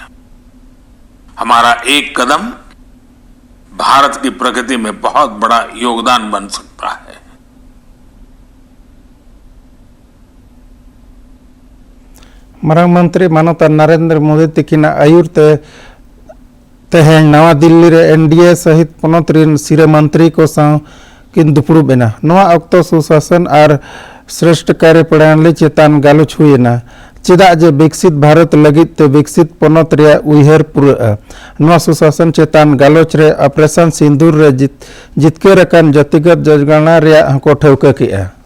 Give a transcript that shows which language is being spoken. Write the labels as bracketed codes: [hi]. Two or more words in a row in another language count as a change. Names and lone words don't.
[hi] हमारा एक कदम भारत की प्रगति में बहुत बड़ा योगदान बन सकता है। [sat] मारंग मंत्री मानवता नरेंद्र मोदी तकिन आयुर तेहेन नवा दिल्ली रे एनडीए सहित पनत रिन सिरे मंत्री को साव किन दुपुड़ु बेना नवा अक्तो [hi] सुशासन और श्रेष्ठ कार्य प्रणाली [sat] चेतान गालोच हुएना चेदा जे विकसित भारत लगित ते विकसित पनत रे उइहर पुरा नवा सुशासन चेतान गालोच रे ऑपरेशन सिंदूर रे जितके रकन जतिगत जजगणना रे हको ठौका किया